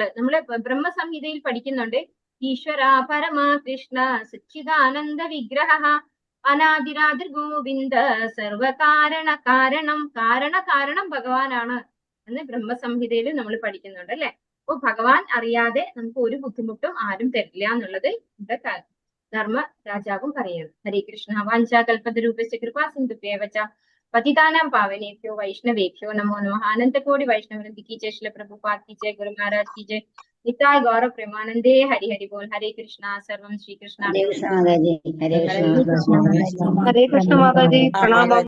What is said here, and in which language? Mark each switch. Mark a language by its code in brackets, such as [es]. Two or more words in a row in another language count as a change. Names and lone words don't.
[ml] നമ്മള് ബ്രഹ്മസംഹിതയിൽ പഠിക്കുന്നുണ്ട്. [sa] ഈശ്വര പരമ കൃഷ്ണ സച്ചിദാനന്ദ വിഗ്രഹ അനാദിരാതിർ ഗോവിന്ദ സർവകാരണ കാരണം. [ml] കാരണം ഭഗവാനാണ് എന്ന് ബ്രഹ്മസംഹിതയിൽ നമ്മൾ പഠിക്കുന്നുണ്ട്, അല്ലെ. അപ്പൊ ഭഗവാൻ അറിയാതെ നമുക്ക് ഒരു ബുദ്ധിമുട്ടും ആരും തരില്ല എന്നുള്ളത് ഇവിടെ ധർമ്മ രാജാവും പറയുന്നു. [sa] ഹരേ കൃഷ്ണ. വാഞ്ചാകൽപതരൂപസ്യ കൃപാ സിന്ധുഭ്യേവ ച പതിതാനാം പാവനേഭ്യോ വൈഷ്ണവേഭ്യോ നമോ നമഃ. [hi] അനന്തകോടി വൈഷ്ണവൃന്ദി की जय, श्रील प्रभुपाद की जय, गुरु महाराज की जय, [bn] निताय गौरव प्रेमानंदे. हरि हरि बोल. [hi] हरे कृष्णा. [sa] सर्वम श्री कृष्ण. [hi] हरे कृष्ण माताजी, हरे कृष्ण। हरे कृष्ण माताजी. प्रणाम।